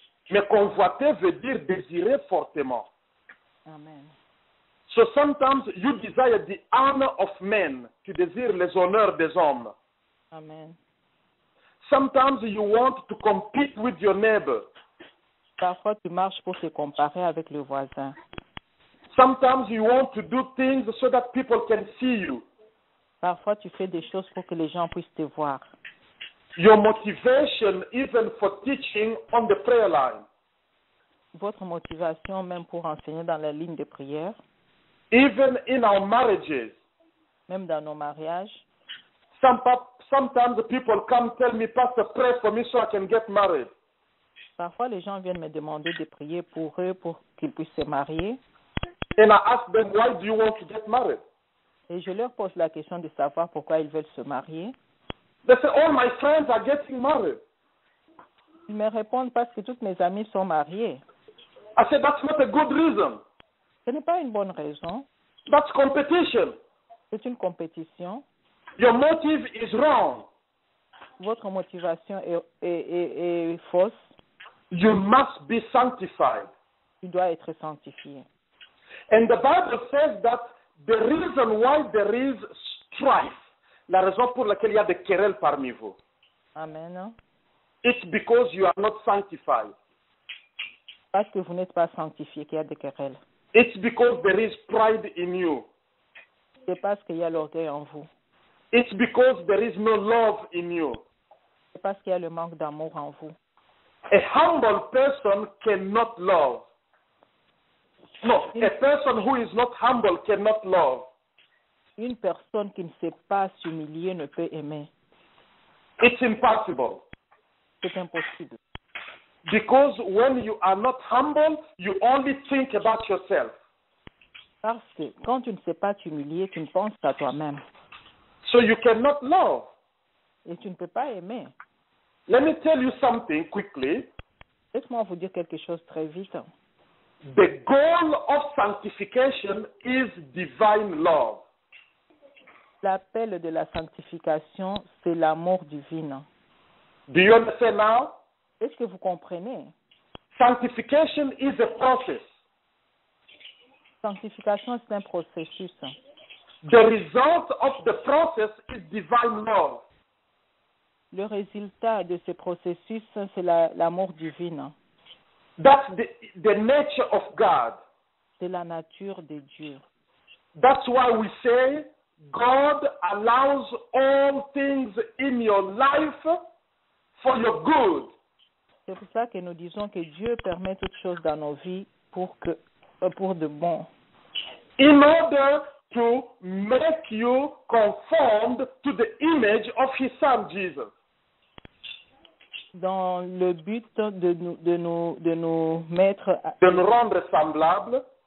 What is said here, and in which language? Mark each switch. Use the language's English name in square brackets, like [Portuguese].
[French] Mais convoiter veut dire désirer fortement. Amen. [English] So sometimes you desire the honor of men. [French] Tu désires les honneurs des hommes. Amen. [English] Sometimes you want to compete with your neighbor. [French] Parfois, tu marches pour te comparer avec le voisin. [English] Sometimes you want to do things so that people can see you. [French] Parfois, tu fais des choses pour que les gens puissent te voir. [English] Your motivation, even for teaching on the prayer line, [French] Votre motivation, même pour enseigner dans la ligne de prière, [English] even in our marriages. [French] même dans nos mariages, [English] Sometimes the people come tell me, Pastor, pray for me so I can get married. [French] parfois les gens viennent me demander de prier pour eux pour qu'ils puissent se marier. [English] And I ask them, why do you want to get married? [French] Et je leur pose la question de savoir pourquoi ils veulent se marier. [English] They say, all my friends are getting married. [French] Ils me répondent parce que toutes mes amies sont mariées. [English] I said, that's not a good reason. [French] Ce n'est pas une bonne raison. [English] That's competition. [French] C'est une compétition. [English] Your motive is wrong. [French] Votre motivation est fausse. [English] You must be sanctified. [French] Tu dois être sanctifié. [English] And the Bible says that the reason why there is strife, [French] la raison pour laquelle il y a des querelles parmi vous, [English] Amen. it's because you are not sanctified. [French] Parce que vous n'êtes pas sanctifié qu'il y a des querelles. [English] It's because there is pride in you. [French] C'est parce qu'il y a l'orgueil en vous. [English] It's because there is no love in you. [French] C'est parce qu'il y a le manque d'amour en vous. [English] A humble person cannot love. No, a person who is not humble cannot love. [French] Une personne qui ne sait pas s'humilier ne peut aimer. [English] It's impossible. [French] C'est impossible. [English] Because when you are not humble, you only think about yourself. [French] Parce que quand tu ne sais pas t'humilier, tu ne penses qu'à toi-même. [English] So you cannot love. [French] Et tu ne peux pas aimer. [English] Let me tell you something quickly. [French] Laisse-moi vous dire quelque chose très vite. [English] The goal of sanctification is divine love. [French] L'appel de la sanctification, c'est l'amour divin. [English] Do you understand now? [French] Est-ce que vous comprenez? [English] Sanctification is a process. [French] Sanctification, c'est un processus. [English] The result of the process is divine love. [French] Le résultat de ce processus, c'est l'amour divin. [English] That's the nature of God. [French] C'est la nature de Dieu. [English] That's why we say God allows all things in your life for your good. [French] C'est pour ça que nous disons que Dieu permet toutes choses dans nos vies pour de bon. [English] In order to make you conformed to the image of His Son Jesus. [French] Dans le but de nous mettre De nous rendre semblables